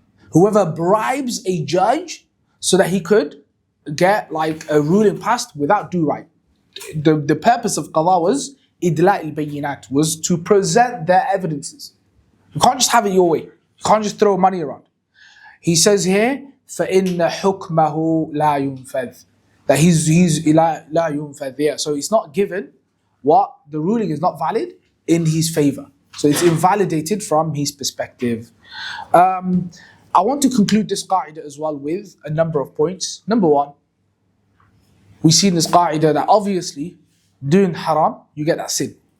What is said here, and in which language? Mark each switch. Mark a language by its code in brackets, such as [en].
[en] Whoever bribes a judge so that he could get a ruling passed without due right. The purpose of qada was idla' al-bayyinat, was to present their evidences. You can't just have it your way. You can't just throw money around. He says here, [ar] فَإِنَّ حُكْمَهُ لَا يُنْفَذْ. [en] That he's [ar] لَا يُنْفَذْ [en] there. So it's not given what the ruling is not valid in his favor. So it's invalidated from his perspective. I want to conclude this qa'idah as well with a number of points. Number one, we see in this qa'idah that obviously doing haram, you get that sin.